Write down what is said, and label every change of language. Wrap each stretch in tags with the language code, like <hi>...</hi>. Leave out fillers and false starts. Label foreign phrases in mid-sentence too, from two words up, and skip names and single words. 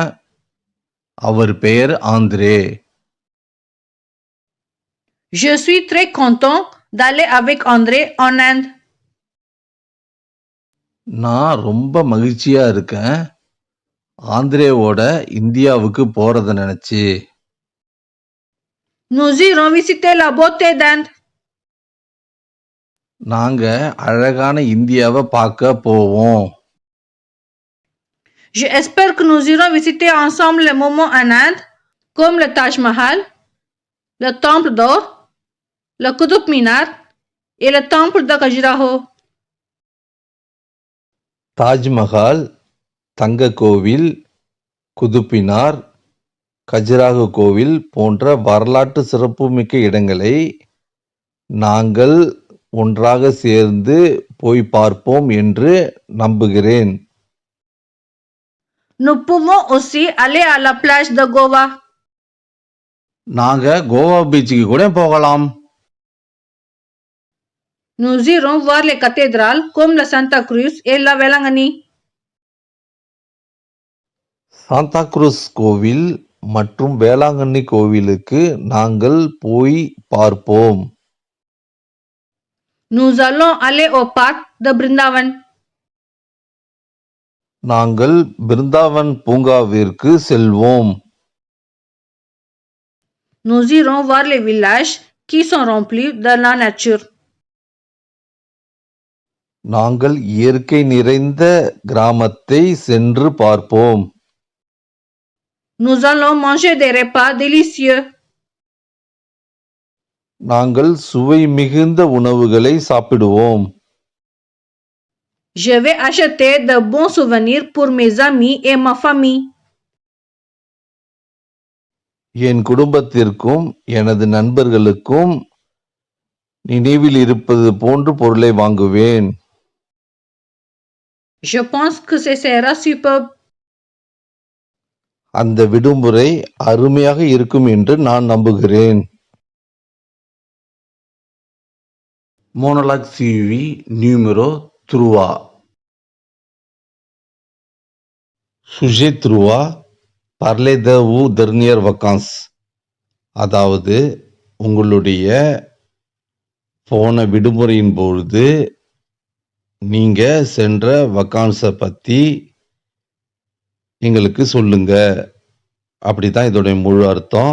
<ta>அவர் பெயர் ஆந்திரே.</ta> <fr>Je suis très content d'aller avec André en Inde.</fr> <ta>நான் ரொம்ப மகிழ்ச்சியா இருக்கேன் ஆந்திரேவோட இந்தியாவுக்கு போறத நினைச்சு.</ta> <fr>Nous irons visiter la beauté d'Inde.</fr> <ta>நாங்க அழகான இந்தியாவை பார்க்க போவோம்.</ta> <fr>J'espère que nous irons visiter ensemble les moments en Inde, comme le Taj Mahal, le Temple d'Or, le Qutub Minar et le Temple de Khajuraho.</fr> <ta>தாஜ்மஹால், தங்க கோவில், குதுப்பினார், கஜுராஹோ கோவில் போன்ற வரலாற்று சிறப்புமிக்க இடங்களை நாங்கள் ஒன்றாக சேர்ந்து போய் பார்ப்போம் என்று நம்புகிறேன்.</ta> <fr>Nous pouvons aussi aller à la plage de Goa.</fr> <ta>நாங்க கோவா பீச்சுக்கு கூட போகலாம்.</ta> <fr>Nous irons voir les cathédrales comme la Santa Cruz et la Velangani.</fr> <ta>சாந்தா குரூஸ் கோவில் மற்றும் வேளாங்கண்ணி கோவிலுக்கு நாங்கள் போய் பார்ப்போம்.</ta> <fr>Nous allons aller au parc de Brindavan.</fr> <ta>நாங்கள் பிருந்தாவன் பூங்காவிற்கு செல்வோம்.</ta> <fr>Nous irons voir les villages qui sont remplis de la nature.</fr> <ta>நாங்கள் இயற்கை நிறைந்த கிராமத்தை சென்று பார்ப்போம்.</ta> <fr>Nous allons manger des repas délicieux.</fr> <ta>நாங்கள் சுவை மிகுந்த உணவுகளை சாப்பிடுவோம்.</ta> <fr>Je vais acheter de bons souvenirs pour mes amis et ma famille.</fr> <ta>என் குடும்பத்திற்கும் எனது நண்பர்களுக்கும் நினைவில் இருப்பது போன்று பொருளை வாங்குவேன்.</ta> <fr>Je pense que ce sera superbe.</fr> <ta>அந்த விடுமுறை அருமையாக இருக்கும் என்று நான் நம்புகிறேன்.</ta> <fr>Monologue suivi numéro 3. Sujet 3. Parlez de vos dernières vacances.</fr> <ta>அதாவது உங்களுடைய போன விடுமுறையின் பொழுது நீங்க சென்ற வக்கான்ஸை பத்தி எங்களுக்கு சொல்லுங்க. அப்படிதான் இதோடைய முழு அர்த்தம்.</ta>